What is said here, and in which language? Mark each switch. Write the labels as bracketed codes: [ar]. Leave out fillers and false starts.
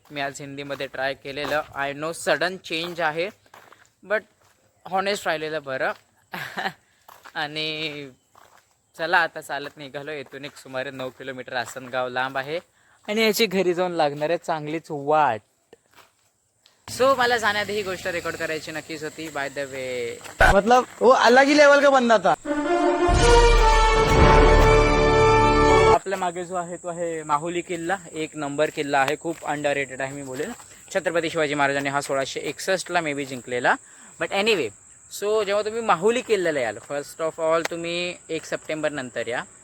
[mr] मी आज हिंदीमध्ये ट्राय केलेलं. [en] I know sudden change [mr] आहे, बट हॉनेस्ट राहिलेलं बरं. आणि चला आता चालत निघालो. इथून एक सुमारे 9 किलोमीटर आसनगाव लांब आहे आणि याची घरी जाऊन लागणार आहे चांगलीच वाट. सो मला जाण्याआधी ही गोष्ट रेकॉर्ड करायची नक्कीच होती. [en] by the way, [hi] मतलब वो अलग ही लेवल का बंदा था. [mr] आपल्या मागे जो आहे तो आहे माहुली किल्ला. एक नंबर किल्ला आहे, खूप अंडररेटेड आहे मी बोलेल. छत्रपती शिवाजी महाराजांनी हा 1661ला मे बी जिंकलेला. बट एनिवे, सो जेव्हा तुम्ही माहुली किल्ल्याला याल, फर्स्ट ऑफ ऑल तुम्ही 1 सप्टेंबर नंतर या.